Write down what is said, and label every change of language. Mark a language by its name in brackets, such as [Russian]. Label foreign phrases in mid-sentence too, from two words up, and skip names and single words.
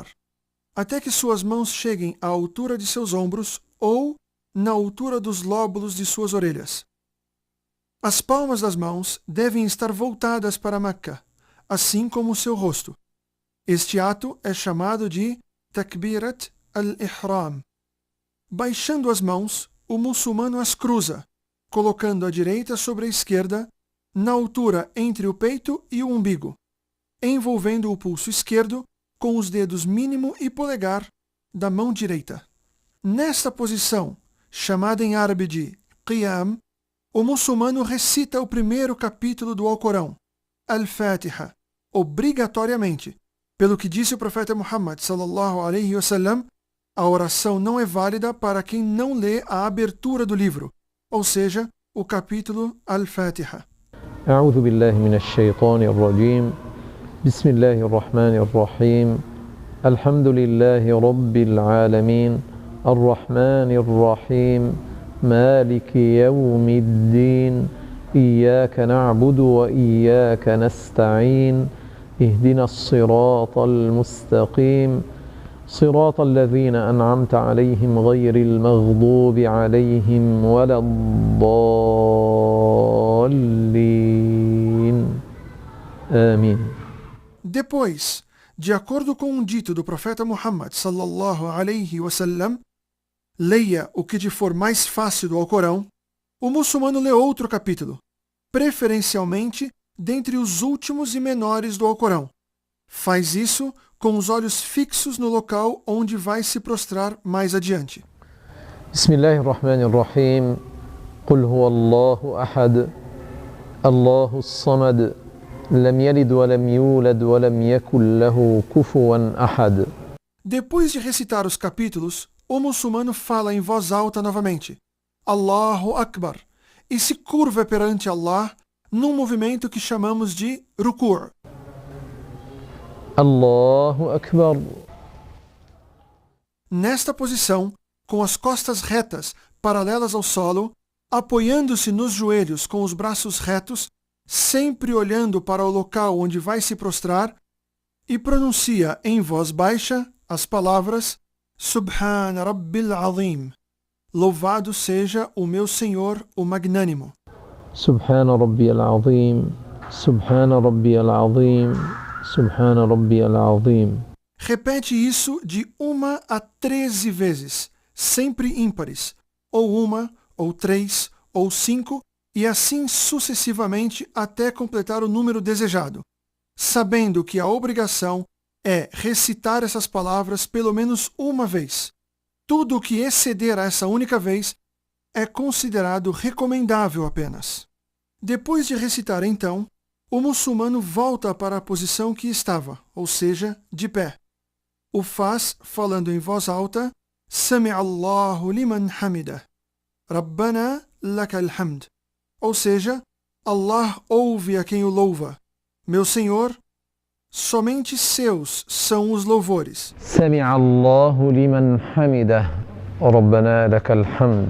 [Portuguese] Até que suas mãos cheguem à altura de seus ombros ou na altura dos lóbulos de suas orelhas. As palmas das mãos devem estar voltadas para Meca, assim como o seu rosto. Este ato é chamado de [Arabic] تكبيرة الإحرام. [Portuguese] Baixando as mãos, o muçulmano as cruza, colocando a direita sobre a esquerda, na altura entre o peito e o umbigo, envolvendo o pulso esquerdo com os dedos mínimo e polegar da mão direita. Nesta posição, chamada em árabe de Qiyam, o muçulmano recita o primeiro capítulo do Alcorão, Al-Fatiha, obrigatoriamente. Pelo que disse o profeta Muhammad [Arabic] صلى الله عليه وسلم, [Portuguese] a oração não é válida para quem não lê a abertura do livro, ou seja, o capítulo Al-Fatiha. [Arabic] أعوذ بالله من الشيطان الرجيم بسم الله الرحمن الرحيم الحمد لله رب العالمين الرحمن الرحيم مالك يوم الدين إياك نعبد وإياك نستعين اهدنا الصراط المستقيم صراط الذين أنعمت عليهم غير المغضوب عليهم ولا الضالين آمين. [Portuguese] Depois, de acordo com um dito do profeta Muhammad [Arabic] صلى الله عليه وسلم, [Portuguese] leia o que lhe for mais fácil do Alcorão, o muçulmano lê outro capítulo, preferencialmente dentre os últimos e menores do Alcorão. Faz isso com os olhos fixos no local onde vai se prostrar mais adiante. [Arabic] بسم الله الرحمن الرحيم قل هو الله أحد الله الصمد لم يلد ولم يولد ولم يكن له كفوا أحد. [Portuguese] Depois de recitar os capítulos, o muçulmano fala em voz alta novamente, [Arabic] الله أكبر, [Portuguese] e se curva perante Allah num movimento que chamamos de ruku'. [Arabic] الله أكبر. [Portuguese] Nesta posição, com as costas retas, paralelas ao solo, apoiando-se nos joelhos com os braços retos, sempre olhando para o local onde vai se prostrar, e pronuncia em voz baixa as palavras [Arabic] سبحان ربي العظيم. [Portuguese] Louvado seja o meu Senhor, o Magnânimo. [Arabic] سبحان ربي العظيم. سبحان ربي العظيم. سبحان ربي العظيم. [Portuguese] Repete isso de 1 a 13 vezes, sempre ímpares, ou 1, ou 3, ou 5, e assim sucessivamente até completar o número desejado, sabendo que a obrigação é recitar essas palavras pelo menos uma vez. Tudo o que exceder a essa única vez é considerado recomendável apenas. Depois de recitar então, o muçulmano volta para a posição que estava, ou seja, de pé. O faz falando em voz alta, [Arabic] سمع الله لمن حمده. ربنا لك الحمد. [Portuguese] Ou seja, Allah ouve a quem o louva. Meu Senhor, somente seus são os louvores. [Arabic] سمع الله لمن حمده ربنا لك الحمد.